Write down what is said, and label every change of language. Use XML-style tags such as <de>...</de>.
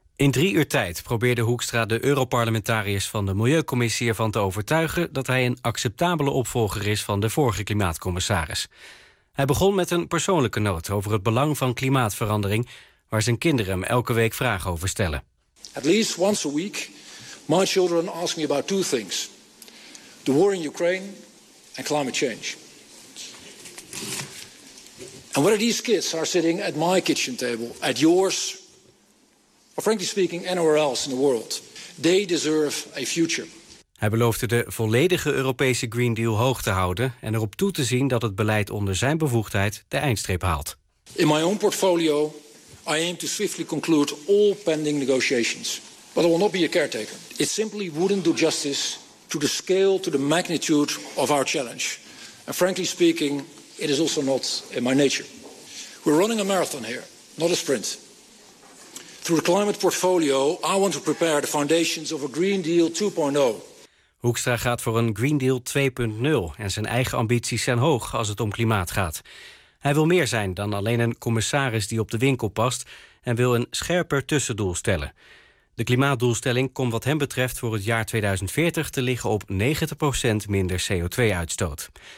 <nl>In 3 uur tijd probeerde Hoekstra de europarlementariërs van de Milieucommissie ervan te overtuigen dat hij een acceptabele opvolger is van de vorige klimaatcommissaris. Hij begon met een persoonlijke noot over het belang van klimaatverandering, waar zijn kinderen hem elke week vragen over stellen.</nl> <en>At least once a week, my children ask me about 2 things. The war in Ukraine and climate change. And whether these kids are sitting at my kitchen table, at yours, or frankly speaking, anywhere else in the world. They deserve a future.</en> <nl>Hij beloofde de volledige Europese Green Deal hoog te houden en erop toe te zien dat het beleid onder zijn bevoegdheid de eindstreep haalt.</nl> <en>In my own portfolio, I aim to swiftly conclude all pending negotiations. But I will not be a caretaker. It simply wouldn't do justice to to the scale, to the magnitude of our challenge. And frankly speaking, it is also not in my nature. We're running a marathon here, not a sprint. Through the climate portfolio, I want to prepare the foundations of a Green Deal 2.0.</en> <nl>Hoekstra gaat voor een Green Deal 2.0 en zijn eigen ambities zijn hoog als het om klimaat gaat. Hij wil meer zijn dan alleen een commissaris die op de winkel past en wil een scherper tussendoel stellen. De klimaatdoelstelling komt wat hem betreft voor het jaar 2040 te liggen op 90% minder CO2-uitstoot.</nl>